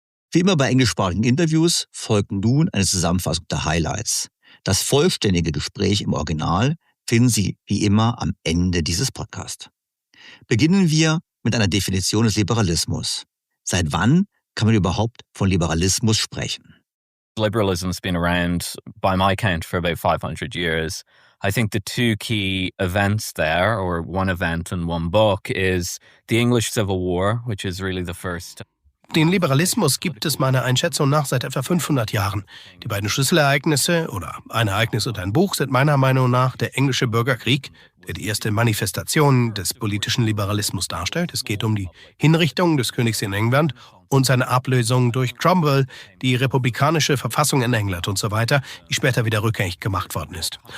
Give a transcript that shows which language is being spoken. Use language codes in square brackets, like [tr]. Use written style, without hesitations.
[de] Wie immer bei englischsprachigen Interviews folgt nun eine Zusammenfassung der Highlights. Das vollständige Gespräch im Original finden Sie wie immer am Ende dieses Podcasts. Beginnen wir mit einer Definition des Liberalismus. Seit wann kann man überhaupt von Liberalismus sprechen? [en] Liberalism's been around, by my count, for about 500 years. I think the two key events there, or one event and one book, is the English Civil War, which is really the first. [de] Den Liberalismus gibt es meiner Einschätzung nach seit etwa 500 Jahren. Die beiden Schlüsselereignisse oder ein Ereignis und ein Buch sind meiner Meinung nach der englische Bürgerkrieg, der die erste Manifestation des politischen Liberalismus darstellt. Es geht um die Hinrichtung des Königs in England und seine Ablösung durch Cromwell, die republikanische Verfassung in England und so weiter, die später wieder rückgängig gemacht worden ist.